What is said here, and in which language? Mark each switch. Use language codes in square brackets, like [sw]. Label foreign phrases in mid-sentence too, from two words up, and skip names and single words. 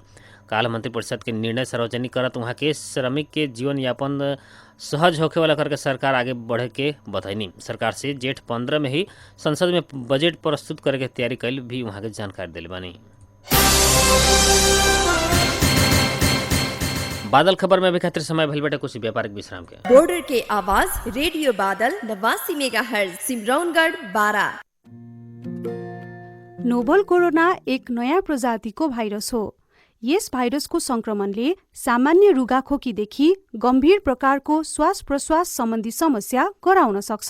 [bho] काल मंत्रिपरिषद के निर्णय सार्वजनिक करत वहाँ के श्रमिक के जीवन यापन सहज होखे वाला करके सरकार आगे बढ़े के बताइनी। सरकार से जेठ 15 में ही संसद में बजट प्रस्तुत करे के तैयारी कैल भी वहाँ के जानकारी दिले बानी। बादल खबर में भी खातिर समय भइल बाटे कुछ व्यापारिक विश्राम के। बॉर्डर के आवाज रेडियो बादल 89 मेगाहर्ट्ज सिमरौनगढ़ 12। [ne] नोभल कोरोना एक नयाँ प्रजातिको भाइरस हो। यस भाइरसको संक्रमणले सामान्य रुगाखोकीदेखि गम्भीर प्रकारको श्वास प्रश्वास सम्बन्धी समस्या गराउन सक्छ।